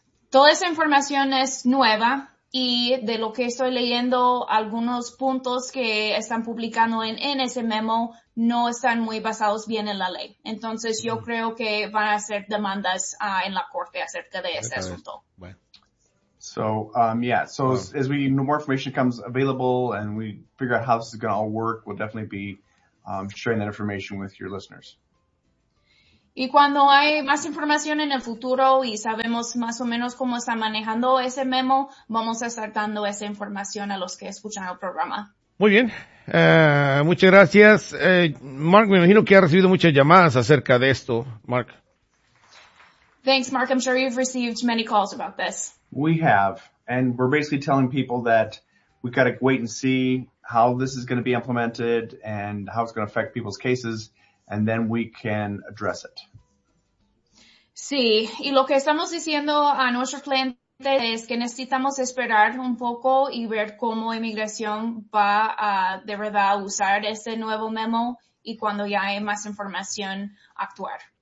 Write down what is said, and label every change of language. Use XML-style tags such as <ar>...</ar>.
<es>Toda esa información es nueva y de lo que estoy leyendo, algunos puntos que están publicando en ese memo no están muy basados bien en la ley. Entonces, yo creo que van a hacer demandas en la corte acerca de ese asunto. Bueno.</es> <en>As we more information comes available and we figure out how this is going to all work, we'll definitely be sharing that information with your listeners.</en> <es>Y cuando hay más información en el futuro y sabemos más o menos cómo está manejando ese memo, vamos a estar dando esa información a los que escuchan el programa. Muy bien. Muchas gracias. Mark, me imagino que ha recibido muchas llamadas acerca de esto. Mark.</es> <en>Thanks, Mark. I'm sure you've received many calls about this. We have. And we're basically telling people that we've got to wait and see how this is going to be implemented and how it's going to affect people's cases. And then we can address it.</en> <es>Sí, y lo que estamos diciendo a nuestros clientes es que necesitamos esperar un poco y ver cómo inmigración va a de verdad usar este nuevo memo y cuando ya hay más información actuar.</es>